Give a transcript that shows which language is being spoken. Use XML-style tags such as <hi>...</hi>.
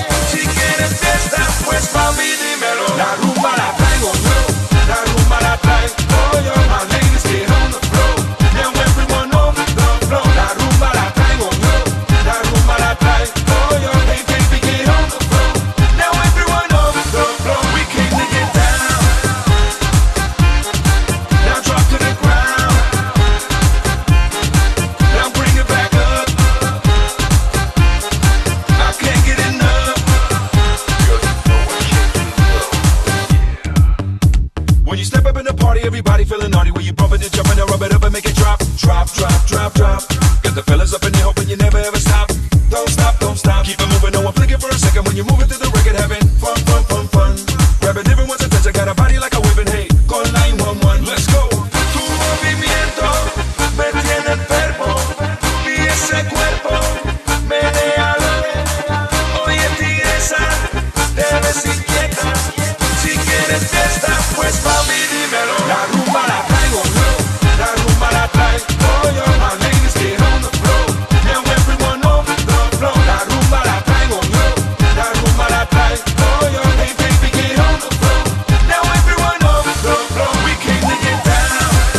<es>Si quieres fiesta, pues mami, dímelo. La rumba la traigo yo. La rumba la traigo yo.</es> <en>My ladies get on the floor. Now everyone knows the floor.</en> <es>La rumba la traigo yo. La rumba la traigo yo.</es> <en>Hey baby, get on the floor. Now everyone knows the floor. We came to get down. Now drop to the ground. Now bring it back up. I can't get enough. When you step up in the party, everybody feeling naughty. When you bump it and jump and rub it up and make it drop. Drop, drop, drop, drop. Got the fellas up in there hoping you never ever stop. Don't stop, don't stop. Keep it moving, no one flicking for a second. When you move it to the record, having fun, fun, fun, fun. Grabbing everyone's attention, got a body like a whipping. Hey, call 911, let's go.</en> <es>Tu movimiento me tiene enfermo. Y ese cuerpo, menéalo. Oye, tigresa, te ves inquieta. Si quieres fiesta, pues mami, dímelo. La rumba la traigo yo. La rumba la traigo yo.</es> <en>My ladies get on the floor. Now everyone knows the floor.</en> <es>La rumba la traigo yo. La rumba la traigo yo.</es> <en>Hey baby, get on the floor. Now everyone knows the floor. We came to get down.</en>